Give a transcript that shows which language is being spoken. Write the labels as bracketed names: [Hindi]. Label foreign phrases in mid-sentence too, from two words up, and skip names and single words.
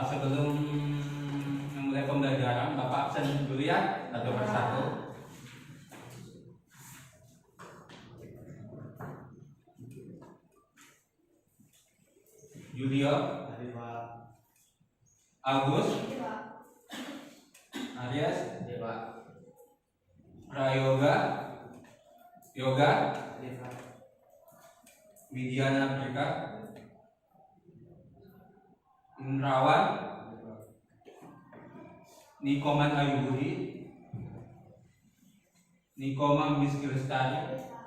[Indonesian] Sebelum memulai pembelajaran, Bapak absen dulu ya, satu persatu. Julio, Agus, Aries, Prayoga, Yoga, Widiana Prika, Indrawan, Nikoman Ayubudi, Nikoma Miski Lestari,